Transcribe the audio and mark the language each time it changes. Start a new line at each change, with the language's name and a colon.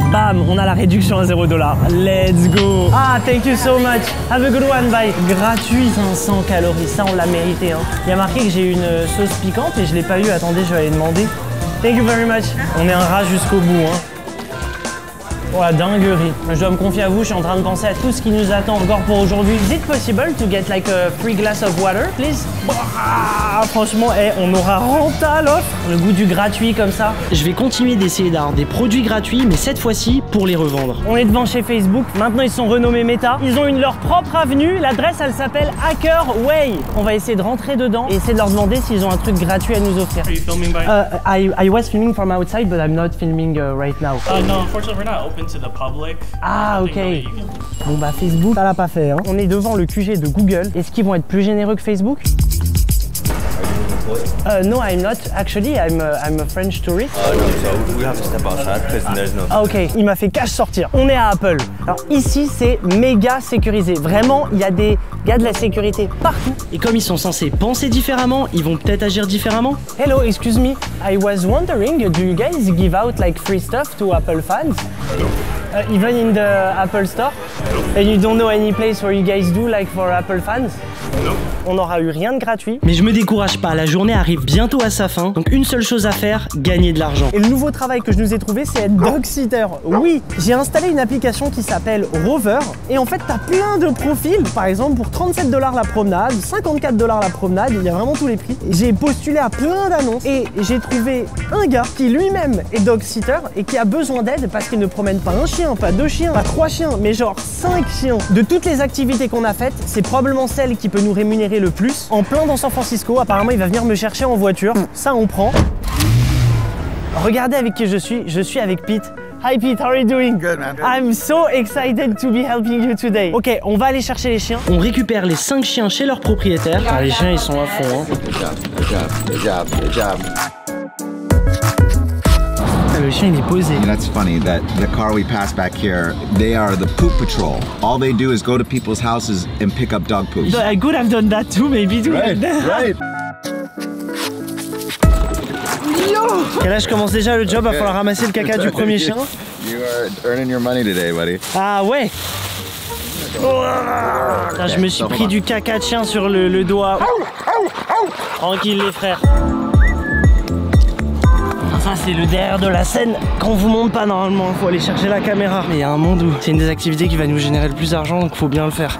French: Bam, on a la réduction à 0 $.
English: Let's go. Ah, thank you so much. Have a good one, bye.
French: Gratuit 500 calories, ça on l'a mérité hein. Il y a marqué que j'ai une sauce piquante et je l'ai pas eu, attendez je vais aller demander.
English: Thank you very much.
French: On est un rat jusqu'au bout hein. Oh la dinguerie. Je dois me confier à vous, je suis en train de penser à tout ce qui nous attend encore pour aujourd'hui.
English: Is it possible to get like a free glass of water, please?
French: Franchement, on aura renta l'offre. Le goût du gratuit comme ça. Je vais continuer d'essayer d'avoir des produits gratuits, mais cette fois-ci pour les revendre. On est devant chez Facebook. Maintenant, ils sont renommés Meta. Ils ont leur propre avenue. L'adresse, elle s'appelle Hacker Way. On va essayer de rentrer dedans et essayer de leur demander s'ils ont un truc gratuit à nous offrir.
English: Are you filming by? I was filming from outside, but I'm not filming right now. No, unfortunately, we're not open to the public. Ah, ok.
French: Bon, bah, Facebook, ça l'a pas fait. Hein. On est devant le QG de Google. Est-ce qu'ils vont être plus généreux que Facebook?
English: No, I'm not. Actually, I'm a French tourist. No, so we have to step outside because there's no...
French: Ah, ok, il m'a fait cash sortir. On est à Apple. Alors ici, c'est méga sécurisé. Vraiment, il y a des gars de la sécurité partout. Et comme ils sont censés penser différemment, ils vont peut-être agir différemment.
English: Hello, excuse me. I was wondering, do you guys give out like free stuff to Apple fans? Even in the Apple store? And you don't know any place where you guys do like for Apple fans?
French: On n'aura eu rien de gratuit. Mais je me décourage pas, la journée arrive bientôt à sa fin. Donc une seule chose à faire, gagner de l'argent. Et le nouveau travail que je nous ai trouvé, c'est être dog sitter. Oui, j'ai installé une application qui s'appelle Rover. Et en fait, t'as plein de profils. Par exemple, pour 37 $ la promenade, 54 $ la promenade, il y a vraiment tous les prix. J'ai postulé à plein d'annonces et j'ai trouvé un gars qui lui-même est dog sitter et qui a besoin d'aide parce qu'il ne promène pas un chien, pas 2 chiens, pas 3 chiens, mais genre 5 chiens. De toutes les activités qu'on a faites, c'est probablement celle qui peut nous rémunérer le plus. En plein dans San Francisco, apparemment il va venir me chercher en voiture. Ça on prend. Regardez avec qui je suis avec Pete.
English: Hi Pete, how are you doing? Good, man. I'm so excited to be helping you today.
French: Ok, on va aller chercher les chiens. On récupère les 5 chiens chez leur propriétaire. Ah, les chiens, ils sont à fond. Hein.
English: Good job, good job, good job, good job.
French: Le chien, il est posé.
English: And that's funny that the car we passed back here, they are the poop patrol. All they do is go to people's houses and pick up dog poop. So I could have done that too, maybe too. Right, right.
French: Et là, je commence déjà le job, il va falloir ramasser le caca du premier chien.
English: You are earning your money today, buddy.
French: Ah ouais. Là, je me suis pris du caca de chien sur le doigt. Tranquille les frères. Ça c'est le derrière de la scène qu'on vous montre pas normalement, il faut aller chercher la caméra. Mais il y a un monde où c'est une des activités qui va nous générer le plus d'argent, donc faut bien le faire.